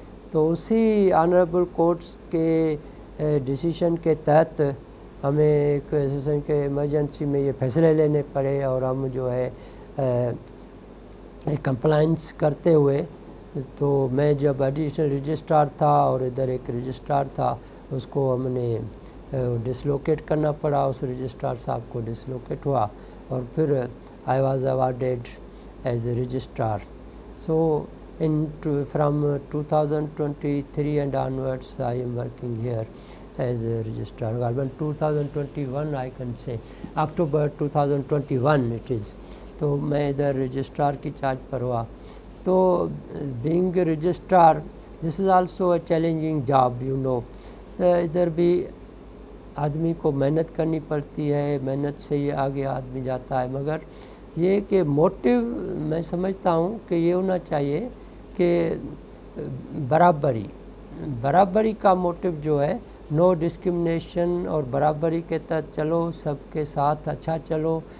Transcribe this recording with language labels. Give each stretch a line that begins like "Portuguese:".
Urdu: تو اسی honourable courts کے ڈیسیشن کے تحت ہمیں ایک سیشن کے ایمرجنسی میں یہ فیصلے لینے پڑے اور ہم جو ہے کمپلائنس کرتے ہوئے. تو میں جب ایڈیشنل رجسٹرار تھا اور ادھر ایک رجسٹرار تھا, اس کو ہم نے ڈسلوکیٹ کرنا پڑا. اس رجسٹرار صاحب کو ڈسلوکیٹ ہوا اور پھر
English: I was awarded as a registrar. So from 2023 and onwards I am working here as a registrar. Well, 2021 I can say, October 2021 it is.
Urdu: تو میں ادھر رجسٹرار کی چارج پر ہوا.
English: تو being a registrar, this is also a challenging job, you know.
Urdu: ادھر بھی آدمی کو محنت کرنی پڑتی ہے, محنت سے ہی آگے آدمی جاتا ہے. مگر یہ کہ موٹیو میں سمجھتا ہوں کہ یہ ہونا چاہیے کہ برابری کا موٹیو جو ہے, نو ڈسکرمنیشن, اور برابری کے تحت چلو, سب کے ساتھ اچھا چلو.